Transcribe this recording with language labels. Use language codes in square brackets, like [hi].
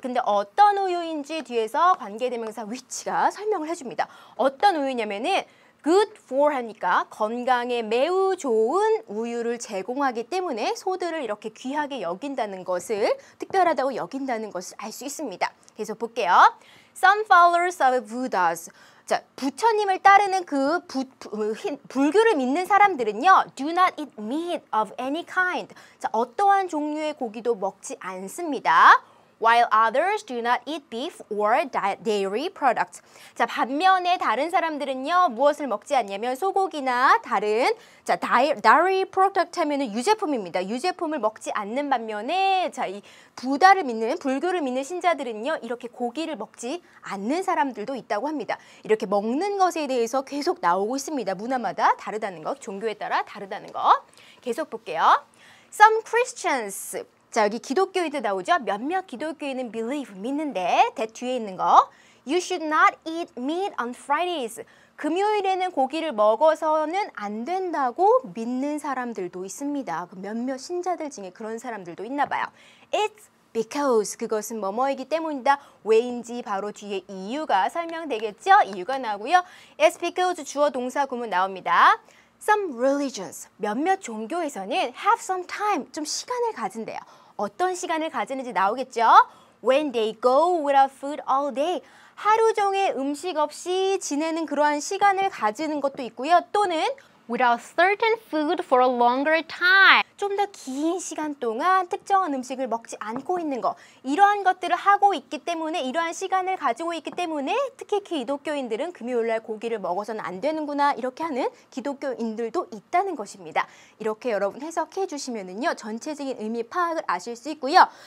[ko] 근데 어떤 우유인지 뒤에서 관계대명사 which가 설명을 해줍니다. 어떤 우유냐면은 good for 하니까 건강에 매우 좋은 우유를 제공하기 때문에 소들을 이렇게 귀하게 여긴다는 것을, 특별하다고 여긴다는 것을 알 수 있습니다. 계속 볼게요. [en] Some followers of Buddhas. [ko] 자, 부처님을 따르는 불교를 믿는 사람들은요, [en] do not eat meat of any kind. [ko] 자, 어떠한 종류의 고기도 먹지 않습니다. [en] While others do not eat beef or dairy products. [ko] 자, 반면에 다른 사람들은요, 무엇을 먹지 않냐면 소고기나 다른, 자, dairy product 하면은 유제품입니다. 유제품을 먹지 않는 반면에, 자, 이 불교를 믿는 신자들은요, 이렇게 고기를 먹지 않는 사람들도 있다고 합니다. 이렇게 먹는 것에 대해서 계속 나오고 있습니다. 문화마다 다르다는 것, 종교에 따라 다르다는 것. 계속 볼게요. [en] Some Christians. [ko] 자, 여기 기독교인도 나오죠. 몇몇 기독교인은 believe, 믿는데 that 뒤에 있는 거. [en] You should not eat meat on Fridays. [ko] 금요일에는 고기를 먹어서는 안 된다고 믿는 사람들도 있습니다. 몇몇 신자들 중에 그런 사람들도 있나 봐요. [en] It's because. [ko] 그것은 뭐뭐이기 때문이다. 왜인지 바로 뒤에 이유가 설명되겠죠. 이유가 나오고요. It's because 주어 동사 구문 나옵니다. [en] Some religions. [ko] 몇몇 종교에서는 [en] have some time. [ko] 좀 시간을 가진대요. 어떤 시간을 가지는지 나오겠죠? [en] When they go without food all day. [ko] 하루 종일 음식 없이 지내는 그러한 시간을 가지는 것도 있고요. [en] 또는 without certain food for a longer time. [ko] 좀 더 긴 시간 동안 특정한 음식을 먹지 않고 있는 거. 이러한 것들을 하고 있기 때문에, 이러한 시간을 가지고 있기 때문에 특히 기독교인들은 금요일날 고기를 먹어서는 안 되는구나, 이렇게 하는 기독교인들도 있다는 것입니다. 이렇게 여러분 해석해 주시면은요, 전체적인 의미 파악을 아실 수 있고요.